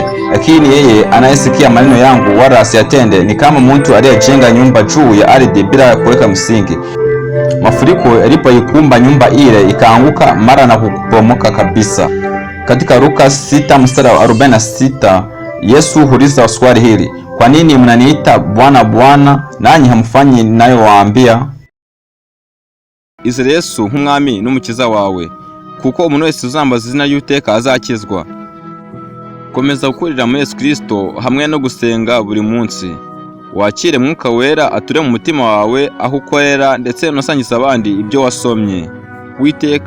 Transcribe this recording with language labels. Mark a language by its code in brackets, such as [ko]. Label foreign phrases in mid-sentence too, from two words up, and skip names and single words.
[sw] Lakini yeye anayesikia maneno yangu wala asiyatende ni kama mtu aliyejenga nyumba juu ya ardhi bila kuweka msingi. Mafuriko yalipoikumba nyumba ile, ikaanguka mara na kupomoka kabisa. Katika Luka 6 mstari wa 46, Yesu huuliza swali hili: kwa nini mnaniita Bwana Bwana, nanyi hamfanyi ninayowaambia? [rw] Izere Yesu nk'umwami n'umukiza wawe, kuko umuntu wese uzambaza izina ry'Uwiteka azakizwa. Komeza gukurira muri Yesu Kristo hamwe no gusenga buri munsi. Wakire Mwuka Wera ature mu mutima wawe aho ukorera, ndetse unasangiza abandi ibyo wasomye.